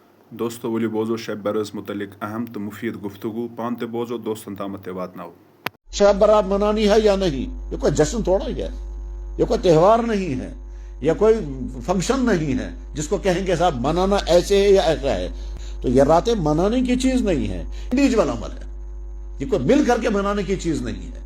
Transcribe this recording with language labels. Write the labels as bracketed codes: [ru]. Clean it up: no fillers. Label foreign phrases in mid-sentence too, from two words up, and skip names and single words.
[ks] دوستو ولو بوزو شب برس متعلق اہم تو مفید گفتگو پان تے بوزو دوستن تامت تے واتناو۔ [ur] شب برات منانی ہے یا نہیں؟ یہ کوئی جشن تھوڑا ہی ہے، یہ کوئی تہوار نہیں ہے، یہ کوئی فنکشن نہیں ہے جس کو کہیں گے صاحب منانا ایسے ہے یا ایسا ہے۔ تو یہ راتیں منانے کی چیز نہیں ہے، انڈیویجول عمل ہے، یہ کوئی مل کر کے منانے کی چیز نہیں ہے۔